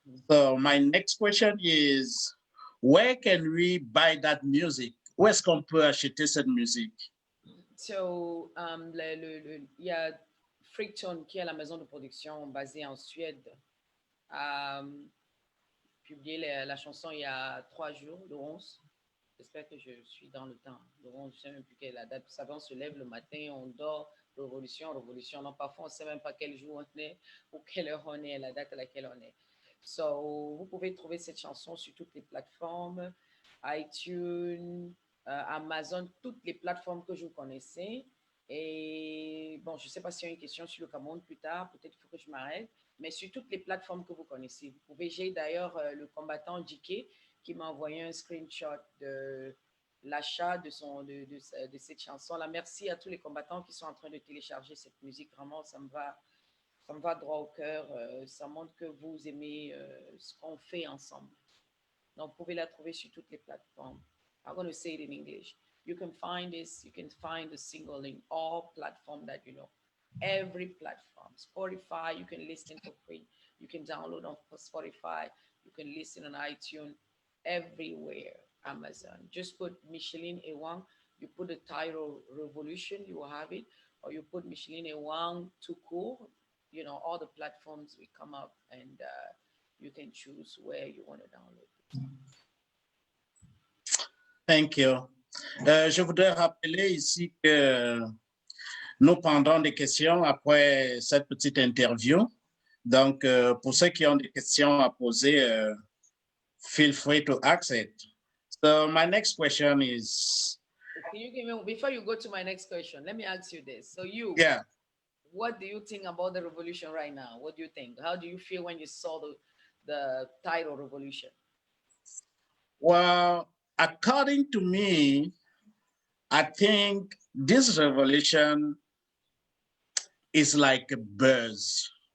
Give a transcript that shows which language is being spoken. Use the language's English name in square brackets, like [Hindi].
[English] So my next question is, where can we buy that music? [French] Où est-ce qu'on peut acheter cette musique? So, il y a Fricton, qui est la maison de production basée en Suède, a publié la chanson il y a 3 jours, le 11. J'espère que je suis dans le temps. Le 11, je ne sais même plus quelle est la date. Vous savez, on se lève le matin, on dort, révolution. Non, parfois, on ne sait même pas quel jour on est ou quelle heure on est, la date à laquelle on est. So, vous pouvez trouver cette chanson sur toutes les plateformes, iTunes, Amazon, toutes les plateformes que je connaissais. Et bon, je ne sais pas s'il y a une question sur le Cameroun plus tard, peut-être qu'il faut que je m'arrête, mais sur toutes les plateformes que vous connaissez. Vous pouvez, j'ai d'ailleurs le combattant JK qui m'a envoyé un screenshot de l'achat de cette chanson-là. Merci à tous les combattants qui sont en train de télécharger cette musique. Vraiment, ça me va droit au cœur. Ça montre que vous aimez ce qu'on fait ensemble. Donc, vous pouvez la trouver sur toutes les plateformes. [English] I'm going to say it in English. You can find the single in all platforms that you know. Every platform. Spotify, you can listen for free. You can download on Spotify. You can listen on iTunes. Everywhere. Amazon. Just put Micheline Ewang. You put the title Revolution, you will have it. Or you put Micheline Ewang [French] tout court. [English] You know, all the platforms will come up and you can choose where you want to download it. Thank you. [French] Je voudrais rappeler ici que nous prendrons des questions après cette petite interview. Donc, pour ceux qui ont des questions à poser, [English] feel free to ask it. So my next question is... Before you go to my next question, let me ask you this. So what do you think about the revolution right now? What do you think? How do you feel when you saw the title Revolution? Well, according to me, I think this revolution is like a buzz.